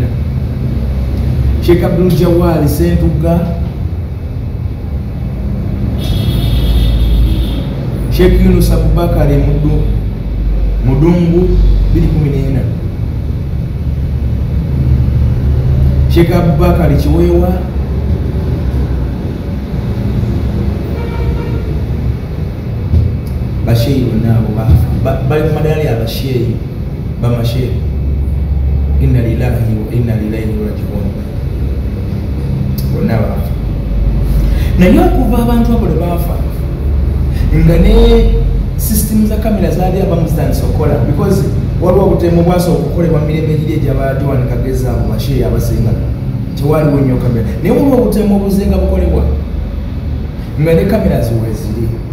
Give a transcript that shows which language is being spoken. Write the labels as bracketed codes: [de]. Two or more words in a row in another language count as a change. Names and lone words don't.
[lg] Sheikh Abdul Jawali Sentuga, Sheikh Yunus Abubakar Mudungu 2014. Sheikh Abubakar Kiwewa, Basheyi nabo bali mu madali abasheyi bamasheyi. [ar] إنا لله وإنا إليه راجعون. [lg] Bonna bafa naye okuva abantu abo baafa nga ne system za kamera zaali abamu zitandise because waliwo obutemu bwasooka okukolebwa Mirembe egiri egy'aba Joan Kagezi abo basheyi abasinga tewaliwo nnyo kamera naye waliwo obutemu obuzenga bukolebwa nga ne kamera ziwe ziri.